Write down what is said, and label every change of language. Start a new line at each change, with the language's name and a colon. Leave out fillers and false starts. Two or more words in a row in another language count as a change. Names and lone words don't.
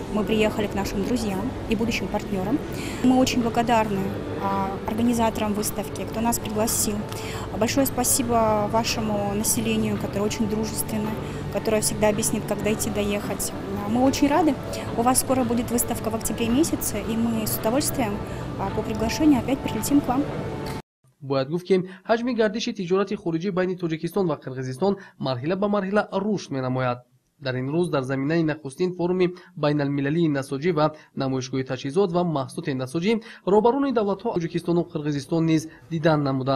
Russian: Мы приехали к нашим друзьям и будущим партнерам. Мы очень благодарны организаторам выставки, кто нас пригласил. Большое спасибо вашему населению, которое очень дружественно, которое всегда объяснит, как дойти, доехать. Мы очень рады. У вас скоро будет выставка в октябре месяце, и мы с удовольствием по приглашению опять прилетим к вам.
Tajik: бояд гуфт ки ҳаҷми гардиши тиҷорати хориҷӣ байни тоҷикистон ва қирғизистон марҳила ба марҳила рушд менамояд. дар ин рӯз дар заминаи нахустин форуми байналмилалии насоҷӣ ва намоишгоҳи таҷҳизот ва маҳсулоти насоҷӣ роҳбарони давлатҳо тоҷикистону қирғизистон низ дидан намуданд.